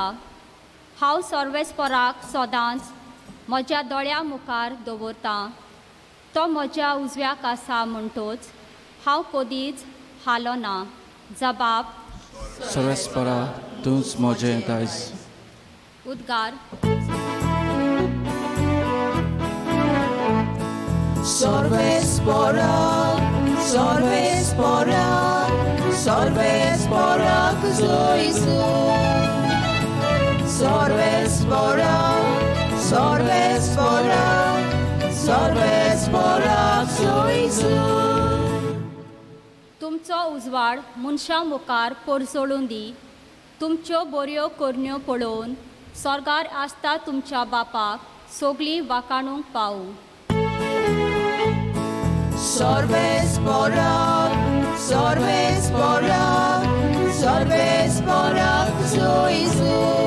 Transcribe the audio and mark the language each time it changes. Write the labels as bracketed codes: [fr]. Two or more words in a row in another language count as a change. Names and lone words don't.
[kok] हांव सर्वेस्पराक सदांच म्हज्या दोळ्या मुखार दवरतां. तो म्हज्या उजव्याक आसा म्हणटच हांव कदींच हालो ना. जबाब, सर्वेस्परा तूंच म्हजें दायज. उद्गार. Sorvespora, sorvespora, sorvespora Jesu. Sorvespora, sorvespora, sorvespora Jesu. तुमचो उजवाड मनशां मुखार परसोळून दी. तुमच्यो बऱ्यो करण्यो पळोवन स्वर्गार आसता तुमच्या बापाक सगळीं वाखाणूंक पावूं. Sorvespora, Sorvesporak Suizu.